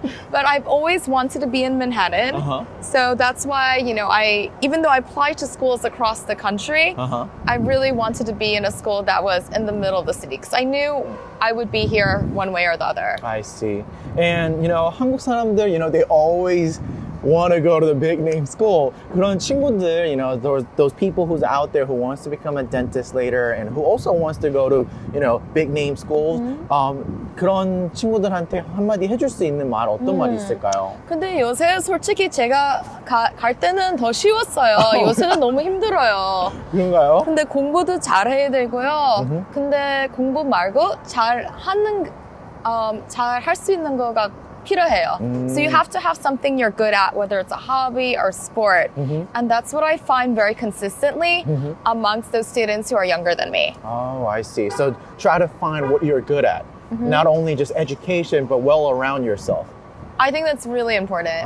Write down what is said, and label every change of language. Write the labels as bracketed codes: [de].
[en] But I've always wanted to be in Manhattan. So that's why, even though I applied to schools across the country, I really wanted to be in a school that was in the middle of the city because I knew I would be here one way or the other. I see. And, [ko] 한국 사람들, [en] they always want to go to the big name school. [ko] 그런 친구들, [en] those people who's out there who wants to become a dentist later and who also wants to go to, big name schools. [ko] 그런 친구들한테 한마디 해줄 수 있는 말 어떤 말이 있을까요? 근데 요새 솔직히 제가 갈 때는 더 쉬웠어요. 요새는 너무 힘들어요. 그런가요? 근데 공부도 잘해야 되고요. 근데 공부 말고 잘 할 수 있는 거가 필요해요. [en] So you have to have something you're good at, whether it's a hobby or sport. And that's what I find very consistently amongst those students who are younger than me. Oh, I see. So try to find what you're good at. Not only just education, but well around yourself. I think that's really important.